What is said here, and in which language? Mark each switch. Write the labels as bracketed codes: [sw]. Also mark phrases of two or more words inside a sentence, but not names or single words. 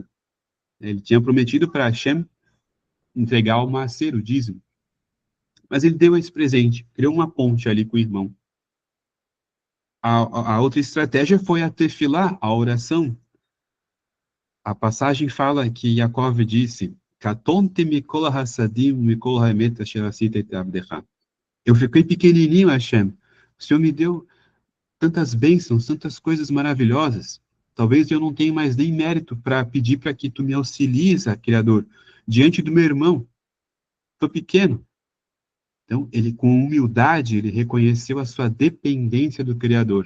[pt] Ele tinha prometido para Hashem entregar o maaser, o dízimo. Mas ele deu esse presente, criou uma ponte ali com o irmão. A outra estratégia foi a tefilá, a oração. A passagem fala que Yaakov disse, [he] קטנתי מכל החסדים מכל האמת אשר עשית את עבדך. [pt] Eu fiquei pequenininho, Hashem. O Senhor me deu tantas bênçãos, tantas coisas maravilhosas. Talvez eu não tenha mais nem mérito para pedir para que tu me auxilies, Criador, diante do meu irmão. Estou pequeno. Então, ele, com humildade, ele reconheceu a sua dependência do Criador.